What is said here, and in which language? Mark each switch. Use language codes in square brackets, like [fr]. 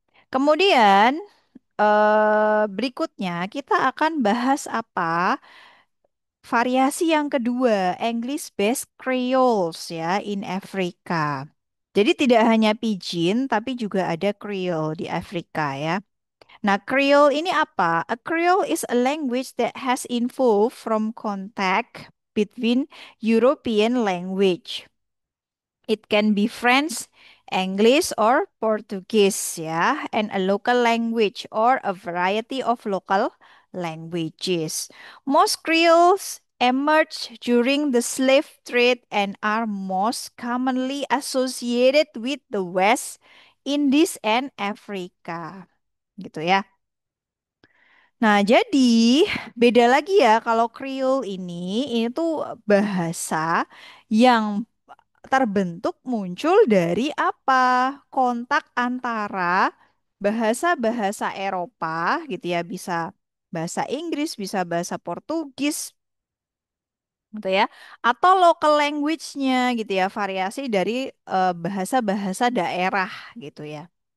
[id] Kemudian berikutnya kita akan bahas apa? Variasi yang kedua, [en] English-based Creoles [id] ya [en] in Africa. [id] Jadi tidak hanya Pidgin tapi juga ada Creole di Afrika ya. Nah, Creole ini apa? [en] A Creole is a language that has evolved from contact between European language. It can be French, English, or Portuguese, [id] ya, [en] and a local language or a variety of local languages. Most Creoles emerged during the slave trade and are most commonly associated with the West Indies and Africa. [id] Gitu ya. Nah, jadi beda lagi ya kalau Creole ini tuh bahasa yang terbentuk muncul dari apa? Kontak antara bahasa-bahasa Eropa gitu ya, bisa bahasa Inggris, bisa bahasa Portugis gitu ya, atau local language-nya gitu ya, variasi dari bahasa-bahasa daerah gitu ya.